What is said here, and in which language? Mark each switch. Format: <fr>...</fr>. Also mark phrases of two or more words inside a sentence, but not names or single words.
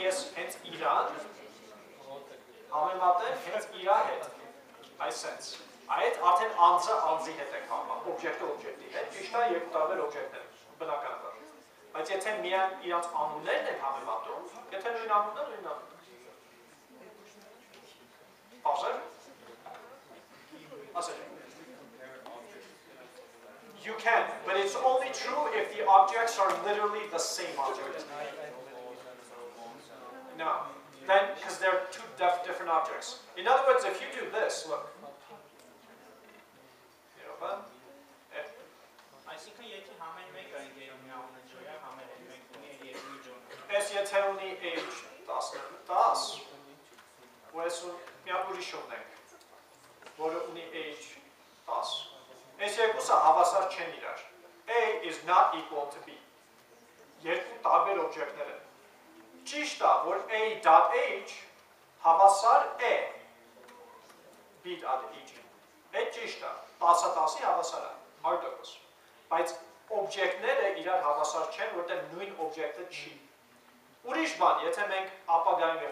<hy>ես հենց իրան համեմատեմ հենց իրա հետ, այսպես, այդ արդեն անձը անձի հետ է համեմատում, օբյեկտը օբյեկտի հետ, ճիշտ է, երկու տարբեր օբյեկտներ, բնականաբար։ Բայց եթե միայն իրանց անուններն են համեմատում, եթե նույն անունն է, նույն անունն է։ Պարզեր։ Ասել։</hy> <en>You can, but it's only true if the objects are literally the same object. No, then, because they're two different objects. In other words, if you do this, look.</en> <hy>Ես եթե ունի age 10, ու ես մի հատ ուրիշ ունենք, որը ունի age 10, ես երկուսը հավասար չեն իրար,</hy> <en>A is not equal to B,</en> <hy>երկու տարբեր օբյեկտներ են, ճիշտ է, որ A.H հավասար է B.H-ին, այդ ճիշտ է, 10-10-ի հավասար է, 100%, բայց օբյեկտները իրար հավասար չեն, որտեղ նույն օբյեկտը չի։ Ուրիշ բան, եթե մենք ապագայում երբ</hy>